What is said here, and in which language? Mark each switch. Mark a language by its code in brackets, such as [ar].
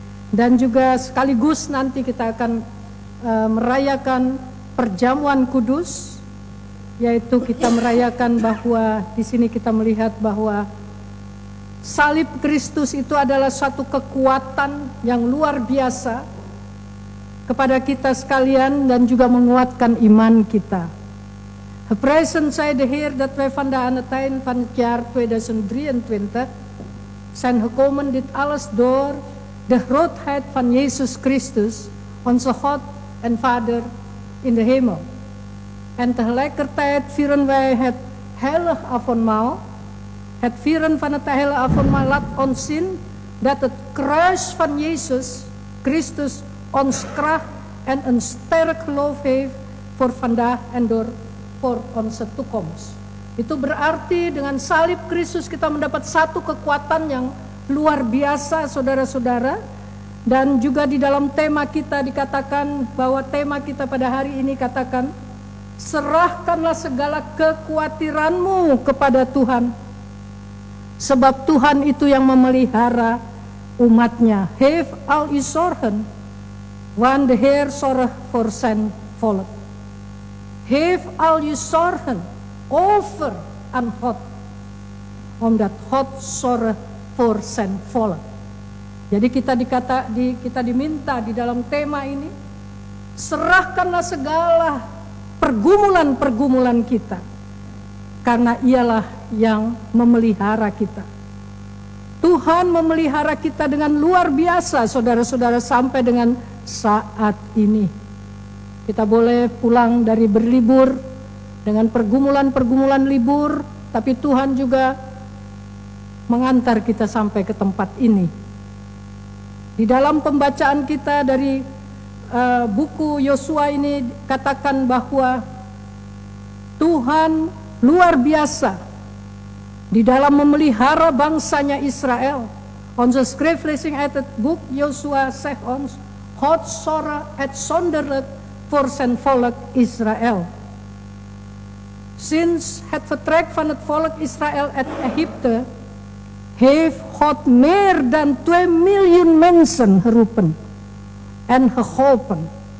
[id] Dan juga sekaligus nanti kita akan merayakan perjamuan kudus, yaitu kita merayakan bahwa di sini kita melihat bahwa salib Kristus itu adalah suatu kekuatan yang luar biasa kepada kita sekalian dan juga menguatkan iman kita. [nl] Geprezen zij de Heer dat wij vandaag aan het eind van het jaar 2023 zijn gekomen, dit alles door de grootheid van Jezus Christus, onze God en Vader in de hemel. En tegelijkertijd vieren wij het heilig avondmaal. Het vieren van het heilige avondmaal laat ons zien dat het kruis van Jezus Christus ons kracht en een sterk geloof heeft voor vandaag en voor onze toekomst. [id] Itu berarti dengan salib Kristus kita mendapat satu kekuatan yang luar biasa, saudara-saudara. Dan juga di dalam tema kita dikatakan bahwa tema kita pada hari ini katakan, serahkanlah segala kekhawatiranmu kepada Tuhan, sebab Tuhan itu yang memelihara umatnya. [nl] Heeft al uw zorgen, want de Heer zorgt voor zijn volk. Heeft al je zorgen over aan God, omdat God zorgt voor zijn volk. [id] Jadi kita diminta di dalam tema ini, serahkanlah segala pergumulan-pergumulan kita, karena ialah yang memelihara kita. Tuhan memelihara kita dengan luar biasa, saudara-saudara, sampai dengan saat ini. Kita boleh pulang dari berlibur dengan pergumulan-pergumulan libur, tapi Tuhan juga mengantar kita sampai ke tempat ini. Di dalam pembacaan kita dari buku Yosua ini katakan bahwa Tuhan luar biasa di dalam memelihara bangsanya Israel. [nl] Onze skriftlezing uit het boek Josua zegt ons, God zorgt uitzonderlijk voor zijn volk Israël. Sinds het vertrek van het volk Israël uit Egypte heeft God meer dan 2 miljoen mensen geroepen en geholpen.